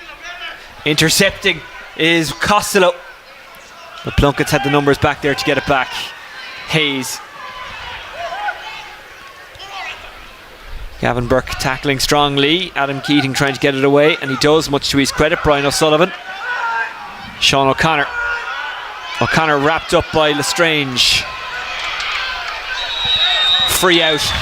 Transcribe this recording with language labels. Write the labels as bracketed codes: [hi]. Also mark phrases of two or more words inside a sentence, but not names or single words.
[en] Intercepting is Costello. But Plunketts had the numbers back there to get it back. Hayes. Gavin Burke tackling strongly. Adam Keating trying to get it away, and he does, much to his credit. Brian O'Sullivan. Sean O'Connor. O'Connor wrapped up by Lestrange. Free out.